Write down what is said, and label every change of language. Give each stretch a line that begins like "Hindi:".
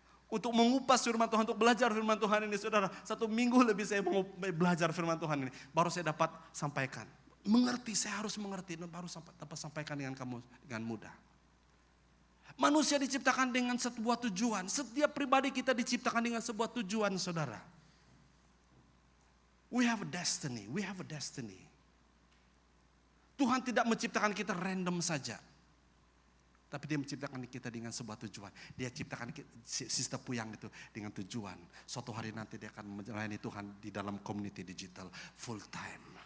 Indonesian: Untuk mengupas firman Tuhan, untuk belajar firman Tuhan ini, saudara. 1 minggu lebih saya mau belajar firman Tuhan ini. Baru saya dapat sampaikan. Mengerti, saya harus mengerti dan baru dapat sampaikan dengan kamu dengan mudah. Manusia diciptakan dengan sebuah tujuan. Setiap pribadi kita diciptakan dengan sebuah tujuan, saudara.
English: We have a destiny, we have a destiny.
Indonesian: Tuhan tidak menciptakan kita random saja. Tapi dia menciptakan kita dengan sebuah tujuan. Dia ciptakan Sister Puyang itu dengan tujuan. Suatu hari nanti dia akan melayani Tuhan di dalam
English: community digital full time.